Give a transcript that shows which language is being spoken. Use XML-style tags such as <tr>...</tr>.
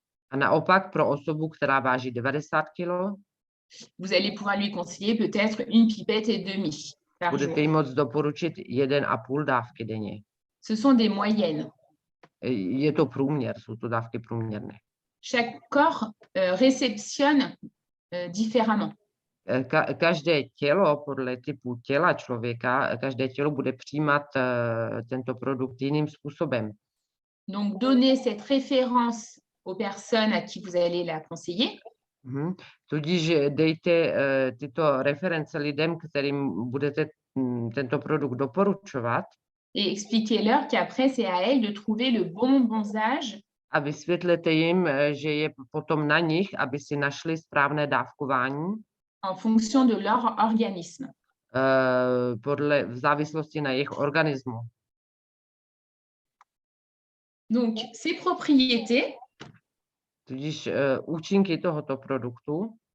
<cs>a naopak pro osobu, která váží 90 kg,</cs> <fr>vous allez pouvoir lui conseiller peut-être une pipette et demie par jour.</fr> <cs>Budete jí moct doporučit 1,5 dávky denně.</cs> <fr>Ce sont des moyennes.</fr> <cs>Je to průměr, jsou to dávky průměrné.</cs> <fr>Chaque corps réceptionne différemment.</fr> <cs>Každé tělo, podle typu těla člověka, každé tělo bude přijímat tento produkt jiným způsobem.</cs> <fr>Donc, donnez cette référence aux personnes à qui vous allez la conseiller.</fr> <cs>Tudíž dejte tyto reference lidem, kterým budete tento produkt doporučovat.</cs> <fr>Et expliquez-leur qu'après, c'est à elles de trouver le bon dosage.</fr> <cs>A vysvětlete jim, že je potom na nich, aby si našli správné dávkování.</cs> <fr>En fonction de leur organisme.</fr> <cs>V závislosti na jejich organismu.</cs> <fr>Donc, ces propriétés.</fr> <cs>Tudíž účinky tohoto produktu.</cs>